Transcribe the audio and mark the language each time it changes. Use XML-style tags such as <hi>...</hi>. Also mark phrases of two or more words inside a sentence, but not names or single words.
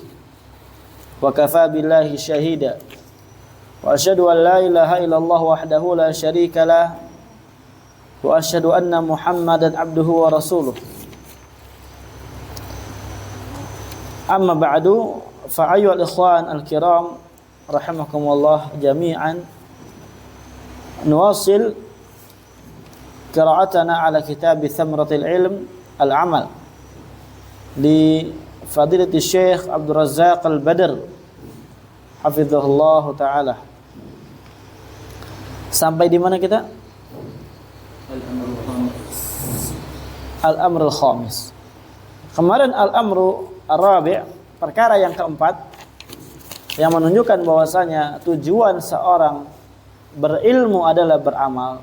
<ar>وكفى بالله شهيدا. وأشهد أن لا إله إلا الله وحده لا شريك له. وأشهد أن محمدا عبده ورسوله. أما بعد، فأيها الإخوان الكرام رحمكم الله جميعا، نواصل قراءتنا على كتاب ثمرة العلم العمل لفضيلة الشيخ عبد الرزاق البدر حفظه الله تعالى.</ar> <id>Sampai di mana kita?</id> <ar>الأمر الخامس.</ar> <id>Kemarin</id> <ar>الأمر الرابع',</ar> <id>perkara yang keempat, yang menunjukkan bahwasanya tujuan seorang berilmu adalah beramal.</id>